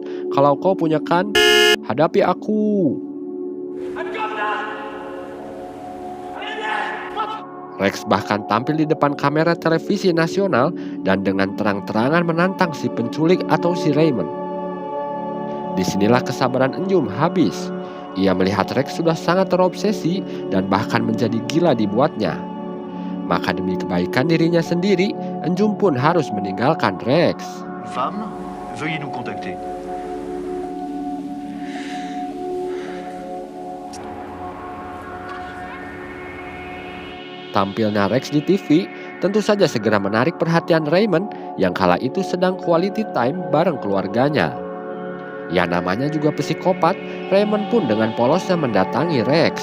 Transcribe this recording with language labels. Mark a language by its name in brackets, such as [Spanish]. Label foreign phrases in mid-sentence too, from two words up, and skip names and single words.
[Indonesian] Kalau kau punya kan, hadapi aku." Rex bahkan tampil di depan kamera televisi nasional dan dengan terang-terangan menantang si penculik atau si Raymond. Disinilah kesabaran Enyum habis. Ia melihat Rex sudah sangat terobsesi dan bahkan menjadi gila dibuatnya. Maka demi kebaikan dirinya sendiri, Enyum pun harus meninggalkan Rex. [French] Femme, veuillez nous contacter. [Indonesian] Tampilnya Rex di TV tentu saja segera menarik perhatian Raymond yang kala itu sedang [English] quality time [Indonesian] bareng keluarganya. Ya namanya juga psikopat, Raymond pun dengan polosnya mendatangi Rex.